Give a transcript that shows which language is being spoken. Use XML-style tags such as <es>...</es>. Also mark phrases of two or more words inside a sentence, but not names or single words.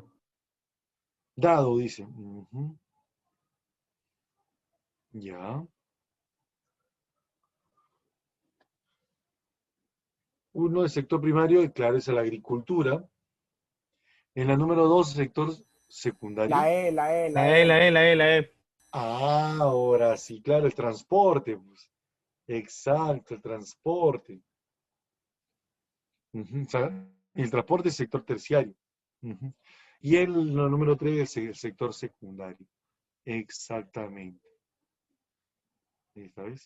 <es>Dado, dice. Ujú. Ya. Uno, el sector primario, claro, es la agricultura. En la número 2, sector secundario. La E, la E, la La E, E. la E, la E, la E. Ah, ahora sí, claro, el transporte, pues. Exacto, el transporte. Ujú, o sea, el transporte es sector terciario. Ujú. Y el número 3 es el sector secundario. Exactamente. ¿Sabes?</es>